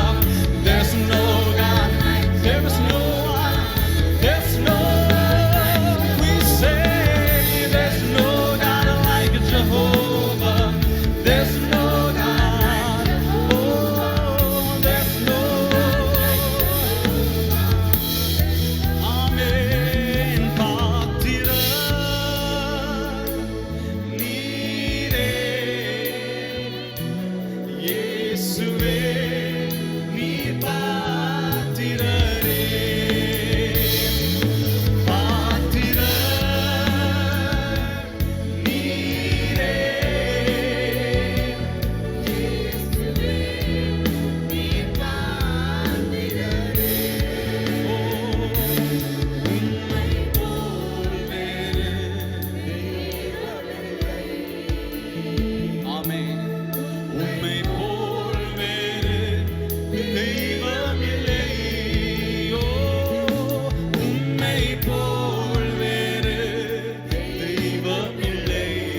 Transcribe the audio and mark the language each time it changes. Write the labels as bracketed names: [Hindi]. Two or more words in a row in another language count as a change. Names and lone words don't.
[English] There's no God. There's no one. There's no. We say there's no God like Jehovah. There's no God. Oh, there's no. Amen. Patira Nire Yesuve Ni Patirare Patira Nire Yesuve Ni Patirare [Tamil] உம்மை போல் வேறு ஆமென் உம்மை போல் வேறு தெய்வமில்லை ஓ உம்மை போல் வேறு தெய்வமில்லை